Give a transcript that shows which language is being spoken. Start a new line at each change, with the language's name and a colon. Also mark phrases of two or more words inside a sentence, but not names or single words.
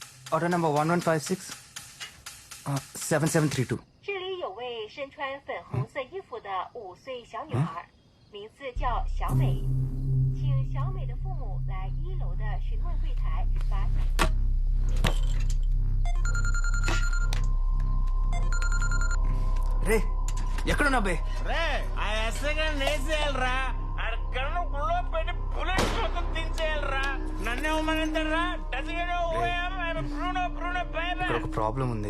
English: order number
Telugu: 1156 7732.
Chinese: 这里有位身穿粉红色衣服的5岁小女孩，名字叫小美，请小美的父母来1楼的询问柜台把。
Telugu: రే ఎక్కడున్నా బే? రే ఆ ఎస్ఐ గారిని వేసేయాలరా, ఆడ కన్ను గుళ్ళో పెట్టి బుల్లెట్ మొత్తం దించేయాలరా. నన్ను ఇవ్వమంటారా? ఇక్కడ ఒక ప్రాబ్లం ఉంది.